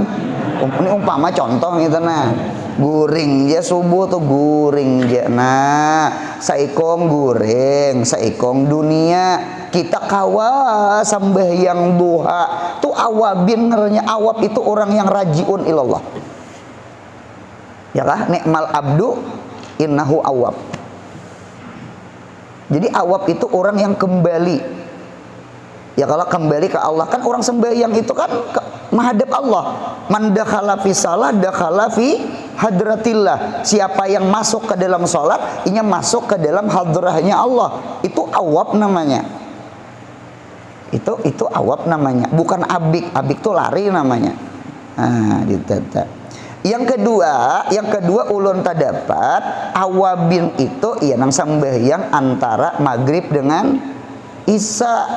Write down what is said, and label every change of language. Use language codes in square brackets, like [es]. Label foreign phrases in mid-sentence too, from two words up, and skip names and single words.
[bjn] Ini umpama contoh gitu nah. Guring ya subuh tuh guring ya. Nah, saikong guring, saikong dunia. Kita kawa sambahyang duha. Tuh awabin ngernya awab itu orang yang [ar] راجعون إلى الله. [bjn] Ya kah? [ar] نعم العبد إنه أواب. [bjn] Jadi awab itu orang yang kembali. Ya kalau kembali ke Allah kan orang sembahyang itu kan menghadap Allah. [ar] من دخل في الصلاة دخل في حضرة الله. [bjn] Siapa yang masuk ke dalam salat, inya masuk ke dalam hadrahnya Allah. Itu awab namanya. Itu awab namanya, bukan abik. Abik itu lari namanya. Nah, gitu. Yang kedua ulun tadapat awabin itu ya nang sembahyang antara maghrib dengan isya.